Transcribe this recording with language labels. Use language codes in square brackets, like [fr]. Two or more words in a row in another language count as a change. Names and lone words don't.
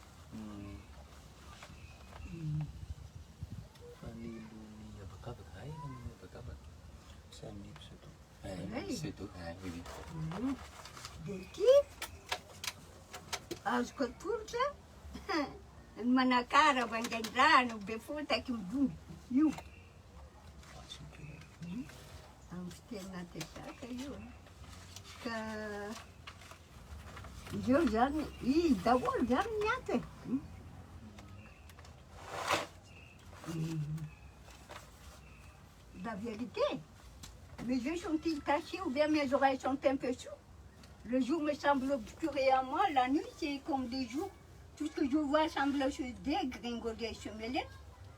[mg] Dia ty azoko atolotra ny manakara vangain-drano be fotaky midongy io. Amin'ny fiteny natesaka io. Ka ireo zany, izy daholo zany mianto e. [fr] La vérité, mes yeux sont-ils cachés ou bien mes oreilles sont un peu sourdes? Le jour me semble obscur et à moi, la nuit c'est comme des jours. Tout ce que je vois semble se dégringoler, se mêler.